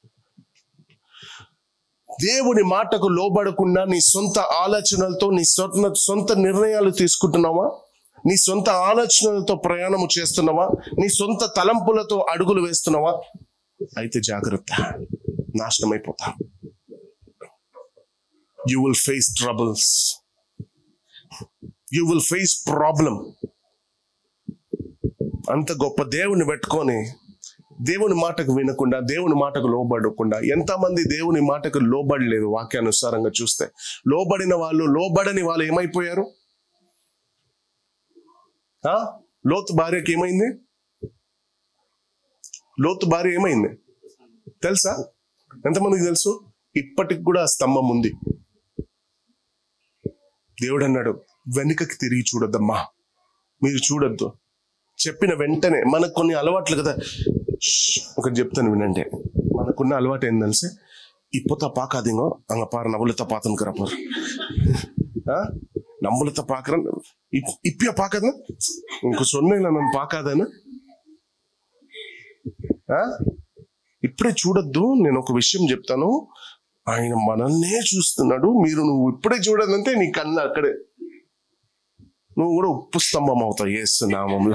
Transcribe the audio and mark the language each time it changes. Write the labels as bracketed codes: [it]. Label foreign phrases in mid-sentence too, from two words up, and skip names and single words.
[te] దేవుని మాటకు లోబడకుండా నీ సొంత ఆలోచనలతో నీ సొంత నిర్ణయాలు తీసుకుంటున్నావా? నీ సొంత ఆలోచనలతో ప్రయాణము చేస్తున్నావా? నీ సొంత తలంపులతో అడుగులు వేస్తున్నావా? అయితే జాగ్రత్త, నాశనమైపోతా. [en] You will face troubles. You will face problem. [te] అంత గొప్ప దేవుని పెట్టుకొని దేవుని మాటకు వినకుండా, దేవుని మాటకు లోబడకుండా, ఎంతమంది దేవుని మాటకు లోబడలేదు వాక్యానుసారంగా చూస్తే. లోబడిన వాళ్ళు, లోబడని వాళ్ళు ఏమైపోయారు? లోతు భార్యకి ఏమైంది? లోతు భార్య ఏమైంది తెలుసా? ఎంతమందికి తెలుసు? ఇప్పటికి కూడా ఆ స్తంభం ఉంది. దేవుడు అన్నాడు, వెనుకకి తిరిగి చూడొద్దమ్మా, మీరు చూడొద్దు. చెప్పిన వెంటనే, మనకు కొన్ని అలవాట్లు కదా. ఒకటి చెప్తాను వినండి. మనకున్న అలవాటు ఏం తెలిసి, [ta] இப்போத்த பார்க்காதீங்க, அங்க பாரு நம்மளத்த பார்த்துக்கிற பாரு, நம்மளத்த பார்க்கறேன், இப்பயே பார்க்காத, [te] ఇంకో சொன்னேன் నన్ను பார்க்காதன்னு, ఇప్పుడే చూడొద్దు. నేను ఒక విషయం చెప్తాను, ఆయన మనల్నే చూస్తున్నాడు, నువ్వు ఇప్పుడే చూడదంటే నీ కన్ను అక్కడే, నువ్వు కూడా ఉప్పు స్తంభం అవుతావు యేసు నామంలో.